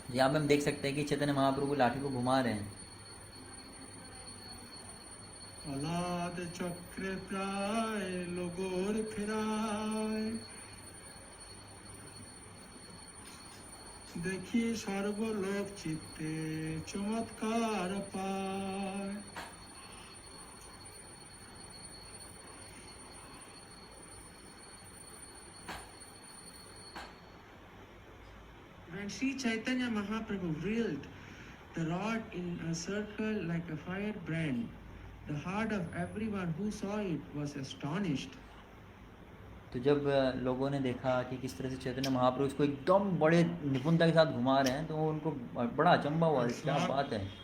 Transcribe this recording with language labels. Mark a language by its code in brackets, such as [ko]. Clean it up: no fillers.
[hi] यहाँ पे हम देख सकते हैं कि चैतन्य महाप्रभु लाठी को घुमा रहे हैं। [bn] অলাদ চক্রে প্রায় লগর ফেরায় দেখি সর্বলোক চিত্তে চমৎকার পায়। [en] When Sri Chaitanya Mahaprabhu wheeled the rod in a circle like a firebrand, the heart of everyone who saw it was astonished. [hi] तो जब लोगों ने देखा कि किस तरह से चैतन्य महाप्रभु इसको एकदम बड़े निपुणता के साथ घुमा रहे हैं, तो उनको बड़ा अचंभा हुआ, क्या बात है।